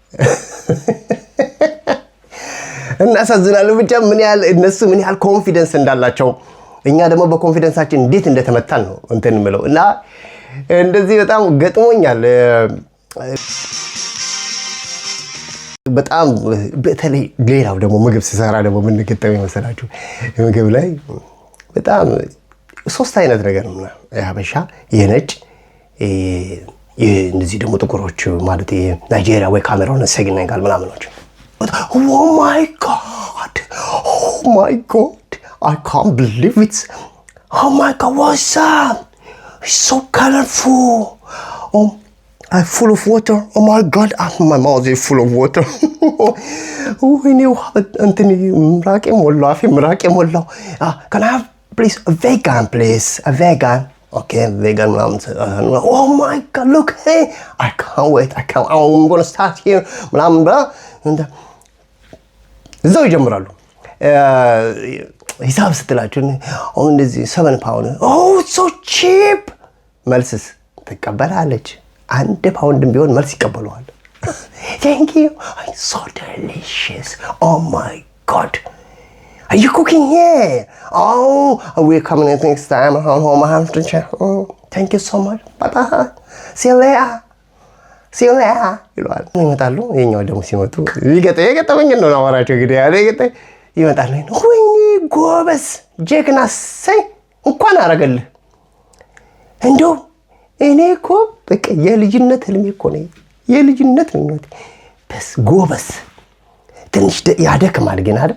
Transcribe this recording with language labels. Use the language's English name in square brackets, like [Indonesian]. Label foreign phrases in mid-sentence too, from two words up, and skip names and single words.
[Amharic] እናሳዝናለን ብቻ እነሱ ምን ያህል ኮንፊደንስ እንዳላቸው እኛ ደግሞ በኮንፊደንሳችን እንዴት እንደተመታን ነው እንትን የምለው። እና እንደዚህ በጣም ገጥሞኛል። በጣም በተለይ ሌላው ደግሞ ምግብ ሲሰራ ደግሞ ምን ገጠመኝ መሰላችሁ? ምግብ ላይ በጣም 3 አይነት ነገር ነው የሀበሻ፣ የነጭ፣ እነዚህ ደግሞ ጥቁሮች ማለት የናይጄሪያ ወይ ካሜሮን ሴኔጋል ምናምኖች። [English] Oh my God, I can't believe it. Oh my God, what's up? It's so colorful. I'm full of water. Oh my God, my mouth is full of water. I knew Anthony Mrake Mollo. Can I have please a vegan, please? A vegan. Okay, vegan. Oh my God, look, hey, I can't wait. I'm going to start here. [Amharic] And እዛው ይጀምራሉ። ሂሳብ ስትላችሁ አሁን እንደዚህ 7 ፓውንድ [English] so cheap [Amharic] መልስስ ትቀበላለች። 1 ፓውንድም ቢሆን መልስ ይቀበለዋል። [English] Thank you. It's so delicious. Oh my God. Are you cooking here? We're coming in next time. Home. I have to check. Thank you so much. Bye. See you later. [Amharic] ይሏል። ይመጣሉ። የኛው ደግሞ ሲመጡ የገጠመኝ ነው አወራቸው። እንግዲህ ያለ ይመጣሉ። ወይኔ ጎበዝ ጀግና፣ ሰይ እንኳን አረገልህ። እንደው እኔ እኮ በቃ የልጅነት ህልሜ እኮ ነው። የልጅነት ምኞቴ በስ ጎበዝ። ትንሽ ያደክማል ግን አይደል?